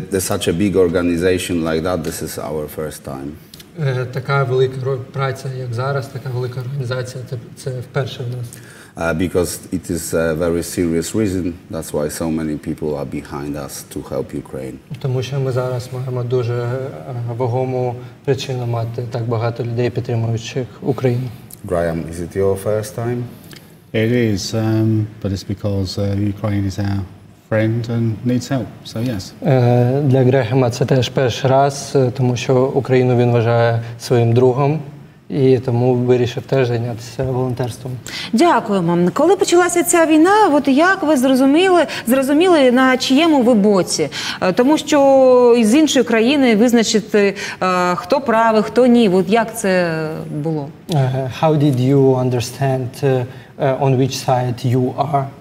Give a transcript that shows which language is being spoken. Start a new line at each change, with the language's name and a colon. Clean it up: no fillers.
English: Such a big organization like that, this is our first time.
Ukrainian: Така велика праця, як зараз, така велика організація, це вперше в нас.
English: Because it is a very serious reason, that's why so many people are behind us to help Ukraine.
Ukrainian: Тому що ми зараз маємо дуже вагому причину мати так багато людей, підтримуючих Україну.
English: Graham, is it your first time? It is, but it's because Ukraine is our friend and needs help, so yes.
Ukrainian: Для Грехема це теж перший раз, тому що Україну він вважає своїм другом, і тому вирішив теж зайнятися волонтерством. Дякуємо. Коли почалася ця війна, от як ви зрозуміли, на чиєму ви боці? Тому що із іншої країни визначити, хто правий, хто ні. От як це було?
English: How did you understand on which side you are?